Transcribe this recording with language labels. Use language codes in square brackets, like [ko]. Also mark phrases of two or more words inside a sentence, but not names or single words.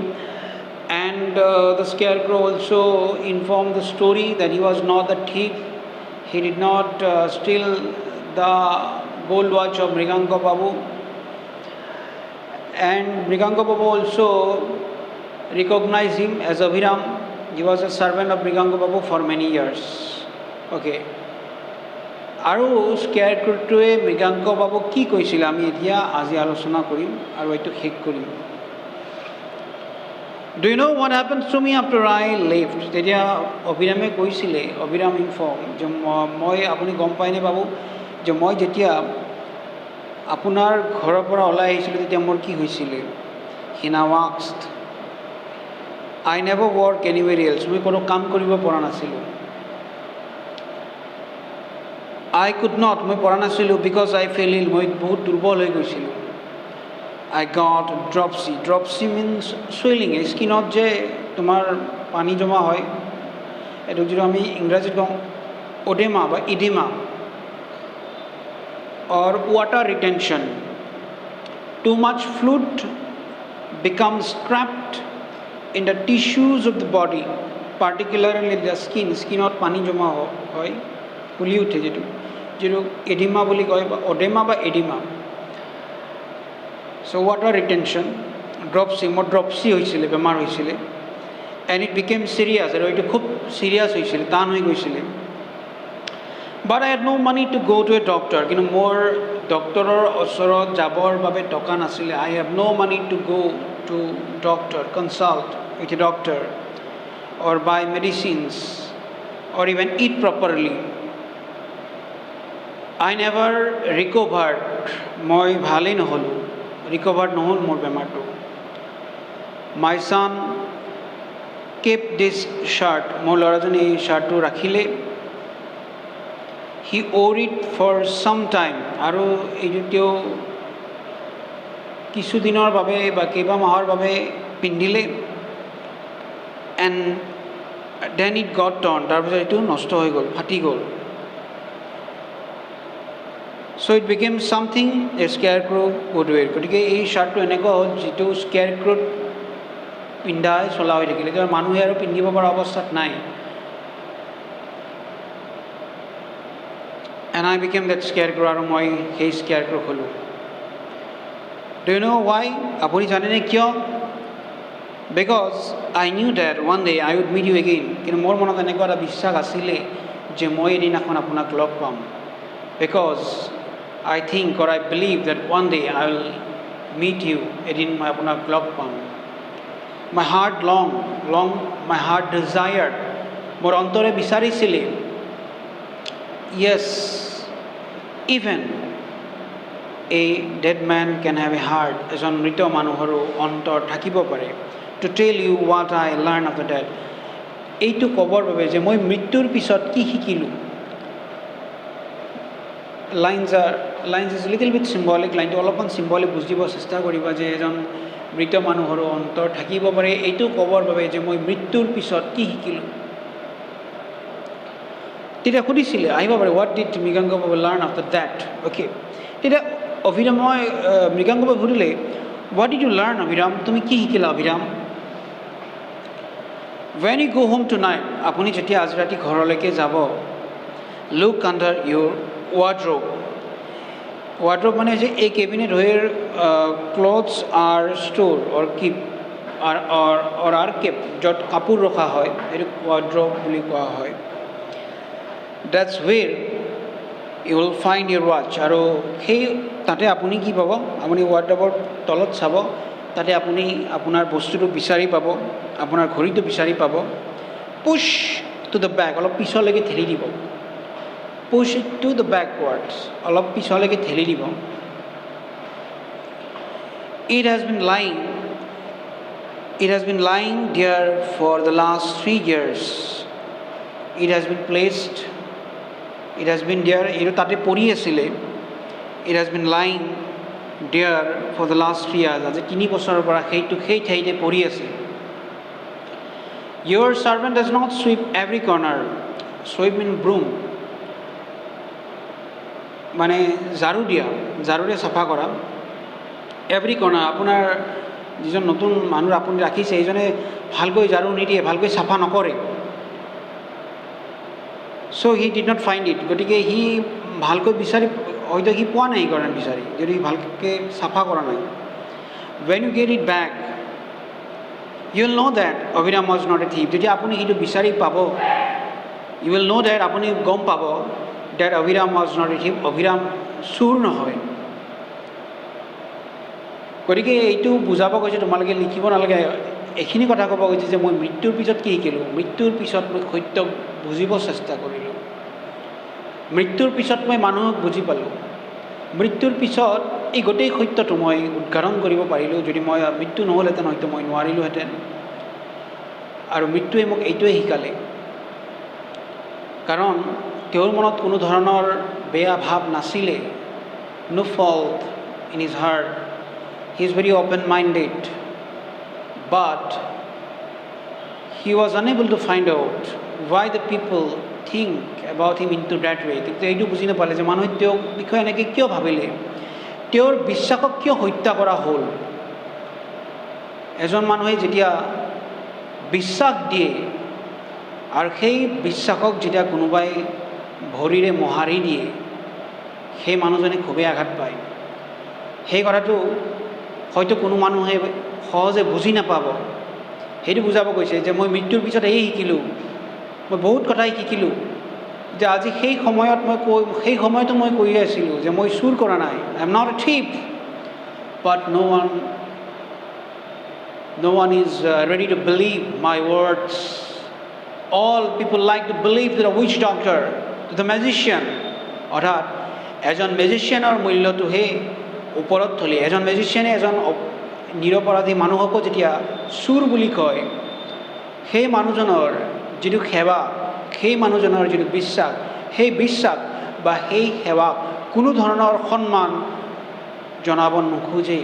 [en] And the scarecrow also informed the story that he was not the thief. He did not steal the gold watch of Mriganka Babu. And Mriganka Babu also recognized him as Abhiram. He was a servant of Mriganka Babu for many years. Okay. [as] আৰু স্কেয়াৰক্ৰটোৱে মৃগাংক বাবুক কি কৈছিলে আমি এতিয়া আজি আলোচনা কৰিম আৰু এইটো শেষ কৰিম। [en] Do you know what happens to me after I left? [as] তেতিয়া অভিৰামে কৈছিলে, অভিৰাম ইনফৰ্ম যে মই আপুনি গম পায়নে বাবু যে মই যেতিয়া আপোনাৰ ঘৰৰ পৰা ওলাই আহিছিলোঁ তেতিয়া মোৰ কি হৈছিলে? [en] He now asked, I never work anywhere else. [as] মই কোনো কাম কৰিব পৰা নাছিলোঁ। [en] I could not, [as] মই পৰা নাছিলোঁ [en] because I fell ill. [as] মই বহুত দুৰ্বল হৈ গৈছিলোঁ। [en] I got dropsy. Dropsy means swelling. [as] স্কিনত যে তোমাৰ পানী জমা হয়, এইটো যিটো আমি ইংৰাজীত কওঁ অডেমা বা ইডিমা [en] or water retention. Too much fluid becomes trapped in the tissues of the body, particularly the skin. [as] স্কিনত পানী জমা হয়, ফুলি উঠে যিটো এডিমা বুলি কয় বা অডেমা বা এডিমা। [en] So water retention, dropsy, [as] মোৰ ড্ৰপচি হৈছিলে, বেমাৰ হৈছিলে। [en] And it became serious, [as] আৰু এইটো খুব চিৰিয়াছ হৈছিলে, টান হৈ গৈছিলে। [en] But I had no money to go to a doctor. [as] কিন্তু মোৰ ডক্টৰৰ ওচৰত যাবৰ বাবে টকা নাছিলে। [en] I have no money to go to doctor, consult with a doctor or buy medicines or even eat properly. I never recovered. [as] মই ভালেই নহ'লোঁ, recovered নহ'ল মোৰ বেমাৰটো। [en] My son kept this shirt. [as] মোৰ ল'ৰাজনে এই শ্বাৰ্টটো ৰাখিলে। [en] He wore it for some time. [as] আৰু এইটো তেওঁ কিছুদিনৰ বাবে বা কেইবা মাহৰ বাবে পিন্ধিলে। [en] And then it got torn. [as] তাৰপিছত এইটো নষ্ট হৈ গ'ল, ফাটি গ'ল। [en] So it became something a scarecrow would wear. [as] গতিকে এই শ্বাৰ্টটো এনেকুৱা হ'ল যিটো স্কেয়াৰক্ৰ'ত পিন্ধাই চলা হৈ থাকিলে, এতিয়া মানুহে আৰু পিন্ধিব পৰা অৱস্থাত নাই। [en] And I became that scarecrow, [as] আৰু মই সেই scarecrow হ'লোঁ। [en] Do you know why? [as] আপুনি জানেনে কিয়? [en] Because I knew that one day I would meet you again. [as] কিন্তু মোৰ মনত এনেকুৱা এটা বিশ্বাস আছিলে যে মই এদিনাখন আপোনাক লগ পাম। [en] Because I think or I believe that one day I will meet you. [as] এদিন মই আপোনাক লগ পাম। [en] My heart my heart desired. [as] মোৰ অন্তৰে বিচাৰিছিলে, [en] yes, ইভেন a dead man can have a heart, [as] এজন মৃত মানুহৰো অন্তৰ থাকিব পাৰে, [en] to tell you what I learned of the dead, [as] এইটো ক'বৰ বাবে যে মই মৃত্যুৰ পিছত কি শিকিলোঁ। [en] lines is a little bit symbolic, [as] লাইনটো অলপমান symbolic বুজিব চেষ্টা কৰিবা যে এজন মৃত মানুহৰো অন্তৰ থাকিব পাৰে, এইটো ক'বৰ বাবে যে মই মৃত্যুৰ পিছত কি শিকিলোঁ। তেতিয়া সুধিছিলে আহিব পাৰে [en] what did মৃগাংক বাবু learn after that, okay। [as] তেতিয়া অভিৰামই মৃগাংক বাবু সুধিলে [en] what did you learn [as] অভিৰাম, তুমি কি শিকিলা অভিৰাম। [en] when you go home tonight, [as] আপুনি যেতিয়া আজি ৰাতি ঘৰলৈকে যাব, [en] look under your wardrobe, wardrobe [as] মানে যে [en] a cabinet where clothes are stored or keep or are kept, [as] য'ত কাপোৰ ৰখা হয় এইটো wardrobe বুলি কোৱা হয়। [en] that's where you will find your watch, [as] আৰু সেই তাতে আপুনি কি পাব, আপুনি wardrobe তলত চাব, তাতে আপুনি আপোনাৰ বস্তুটো বিচাৰি পাব, আপোনাৰ ঘড়ীটো বিচাৰি পাব। [en] পুsh to the back, [as] অলপ পিছলৈকে ঠেলি দিব, [en] push it to the backwards, [as] অলপ পিছলৈকে ঠেলি দিব। [en] it has been lying there for the last 3 years, it has been there, [as] এইটো তাতে পৰি আছিলে, [en] it has been lying there for the last 3 years, [as] আজি 3 বছৰৰ পৰা সেইটো সেই ঠাইতে পৰি আছে। [en] your servant does not sweep every corner, sweep mean broom, [as] মানে ঝাৰু দিয়া, ঝাৰুৰে চাফা কৰা। [en] every corner, [as] আপোনাৰ যিজন নতুন মানুহ আপুনি ৰাখিছে এইজনে ভালকৈ ঝাৰু নিদিয়ে, ভালকৈ চাফা নকৰে। [en] so he did not find it, [as] গতিকে সি ভালকৈ বিচাৰি হয়তো সি পোৱা নাই কাৰণে বিচাৰি, যদি ভালকৈ চাফা কৰা নাই। [en] when you get it back, you will know that অভিৰাম was not a thief, [as] যেতিয়া আপুনি সেইটো বিচাৰি পাব, [en] you will know that, [as] আপুনি গম পাব [en] that অভিৰাম was not a thief, [as] অভিৰাম চুৰ নহয়। গতিকে এইটো বুজাব গৈছে, তোমালোকে লিখিব নালাগে, এইখিনি কথা ক'ব গৈছে যে মই মৃত্যুৰ পিছত কি শিকিলোঁ, মৃত্যুৰ পিছত মই সত্য বুজিব চেষ্টা কৰিলোঁ, মৃত্যুৰ পিছত মই মানুহক বুজি পালোঁ, মৃত্যুৰ পিছত এই গোটেই সত্যটো মই উদ্ঘাটন কৰিব পাৰিলোঁ, যদি মই মৃত্যু নহ'লহেঁতেন হয়তো মই নোৱাৰিলোঁহেঁতেন। আৰু মৃত্যুৱে মোক এইটোৱে শিকালে, কাৰণ তেওঁৰ মনত কোনো ধৰণৰ বেয়া ভাৱ নাছিলে, [en] no fault in his heart, he is very open minded, but he was unable to find out why the people think about him into that way, [as] কিন্তু এইটো বুজি নাপালে যে মানুহে তেওঁৰ বিষয়ে এনেকৈ কিয় ভাবিলে, তেওঁৰ বিশ্বাসক কিয় হত্যা কৰা হ'ল। এজন মানুহে যেতিয়া বিশ্বাস দিয়ে আৰু সেই বিশ্বাসক যেতিয়া কোনোবাই ভৰিৰে মোহাৰি দিয়ে, সেই মানুহজনে খুবেই আঘাত পায়। সেই কথাটো হয়তো কোনো মানুহে সহজে বুজি নাপাব, সেইটো বুজাব গৈছে যে মই মৃত্যুৰ পিছত এই শিকিলোঁ, মই বহুত কথাই শিকিলোঁ, যে আজি সেই সময়তো মই কৈ আছিলোঁ যে মই চুৰ কৰা নাই, [en] I am not a thief, but no one is ready to believe my words. all people like to believe to the witch doctor, to the magician, [as] অৰ্থাৎ এজন মেজিচিয়ানৰ মূল্যটোহে ওপৰত থলে, এজন মেজিচিয়ানে এজন নিৰপৰাধী মানুহকো যেতিয়া চুৰ বুলি কয়, সেই মানুহজনৰ যিটো সেৱা, সেই মানুহজনৰ যিটো বিশ্বাস, সেই বিশ্বাস বা সেই সেৱাক কোনো ধৰণৰ সন্মান জনাব নোখোজে।